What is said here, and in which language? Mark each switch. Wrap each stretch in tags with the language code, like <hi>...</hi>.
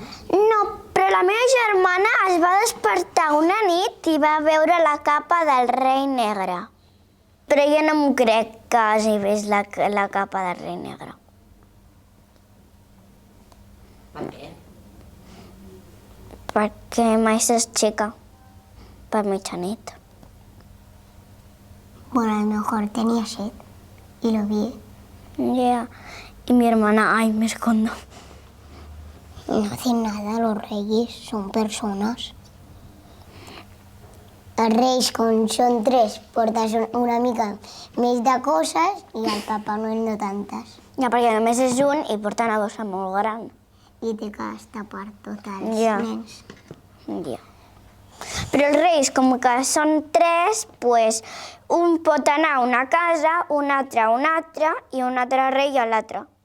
<ca>No, però la meva germana es va despertar una nit i va veure la capa del rei negre. Però jo no m'ho crec que hagi vist la capa del rei negre. Per què? Perquè mai s'aixeca per mitjanit.</ca> <es>Bueno, a lo mejor tenía sed y lo vi. Ya. Y mi hermana, ay, me escondo. No hacen nada, los reyes son personas.</es> <ca>Els reis, com són 3, portes una mica més de coses i el Papa Noel no tantes. Ja, perquè només és un i porta una bossa molt gran. I té que estar per tots els Ja. nens. Ja. Però els reis, com que són 3, pues, un pot anar a una casa, un altre a una altra i un altre rei a l'altre.</ca>